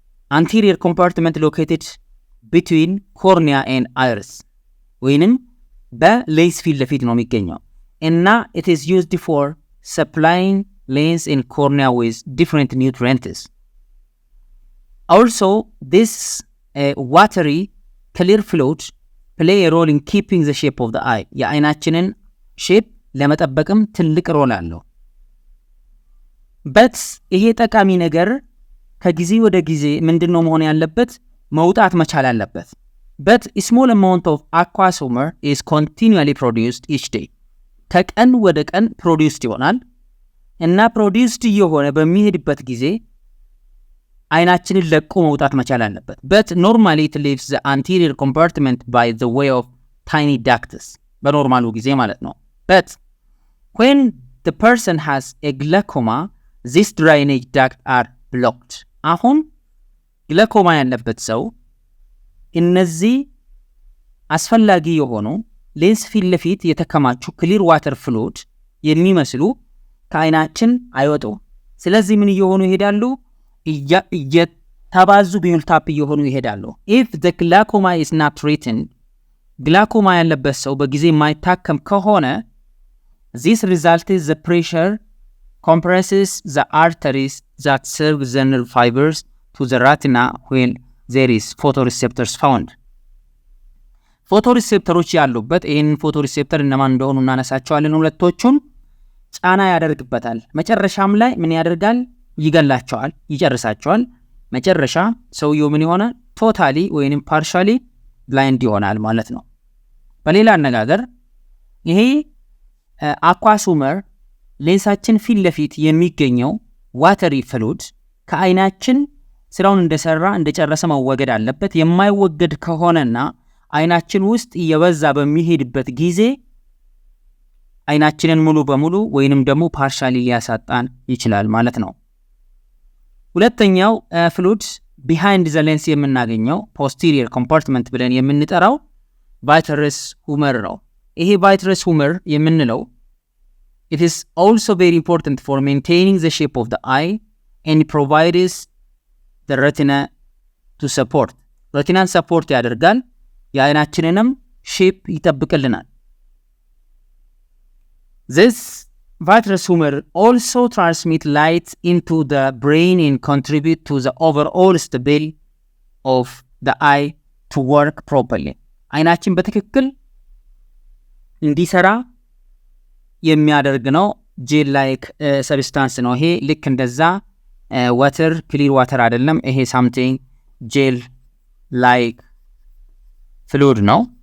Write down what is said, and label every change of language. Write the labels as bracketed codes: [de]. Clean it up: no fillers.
[en] anterior compartment located between cornea and iris [am] ወይንም በሌንስ ፊት ለፊት ነው የሚገኘው እና [en] it is used for supplying lens and cornea with different nutrients. Also this watery clear fluid play a role in keeping the shape of the eye. [am] የአይናችንን ሼፕ ለመጠበቅም ትልቅ ሮል አለው። but ይሄ ጠቃሚ ነገር ከጊዜ ወደ ጊዜ ምንድነው መሆን ያለበት? መውጣት መቻል አለበት። [en] but a small amount of aqueous humor is continually produced each day. [am] ከቀን ወደ ቀን produced ይሆናል እና produced የሆነ በሚሄድበት ጊዜ አይናችንን ለቆ መውጣት መቻል አለበት። [en] but normally it leaves the anterior compartment by the way of tiny ducts በኖርማሉ ጊዜ ማለት ነው። but when the person has a glaucoma these drainage ducts are blocked. [am] አሁን ግላኮማ ያለበት ሰው እነዚህ አስፈላጊ የሆኑ ሌንስ ፊት ለፊት የተከማቹ ክሊር ዋተር ፍሉድ የሚመስሉ ከአይናችን አይወጡም። ስለዚህ ምን እየሆኑ ይሄዳሉ? እየተባዙ ቢልታፕ እየሆኑ ይሄዳሉ። [en] if the glaucoma is not treated [am] ግላኮማ ያለበት ሰው በጊዜ ማይታከም ከሆነ [en] this results the pressure compresses the arteries that serve the nerve fibers to the retina when there is photoreceptors found. [am] ፎቶሪሴፕተሮች ያሉበት ይሄን ፎቶሪሴፕተር እነማን እንደሆኑ እናነሳቸዋለን። ሁለቶቹን ጫና ያደርግበታል። መጨረሻም ላይ ምን ያደርጋል? ይገላቸዋል፣ ይጨርሳቸዋል። መጨረሻ ሰውየው ምን ይሆናል? ቶታሊ ወይንም ፓርሻሊ ብላይንድ ይሆናል ማለት ነው። በሌላ አነጋገር ይሄ አኳስ ሁመር ሌንሳችን ፊት ለፊት የሚገኘው ዋተሪ ፍሉድ ከአይናችን ስራውን እንደጨረሰ መወገድ አለበት። የማይወገድ ከሆነና አይናችን ውስጥ እየበዛ በሚሄድበት ጊዜ አይናችንን ሙሉ በሙሉ ወይንም ደግሞ ፓርሻሊ ሊያሳጣን ይችላል ማለት ነው። ሁለተኛው ፍሉድ ቢሃይንድ ዘ ሌንስ የምናገኘው ፖስቴሪየር ኮምፓርትመንት ብለን የምንጠራው ቫትረስ ሁመር ነው። ይሄ ቫትረስ ሁመር የምንለው [en] it is also very important for maintaining the shape of the eye and provides the retina to support. [am] retina support ያደርጋል የአይናችንንም ሼፕ ይጠብቅልናል። [en] this vitreous humor also transmit light into the brain and contribute to the overall stability of the eye to work properly. [am] አይናችን በትክክል እንዲሰራ የሚያደርግ ነው። ጄል ላይክ ሰብስታንስ ነው። ይሄ ልክ እንደዛ ዋተር ክሊር ዋተር አይደለም። ይሄ ሳምቲንግ ጄል ላይክ ፍሉድ ነው።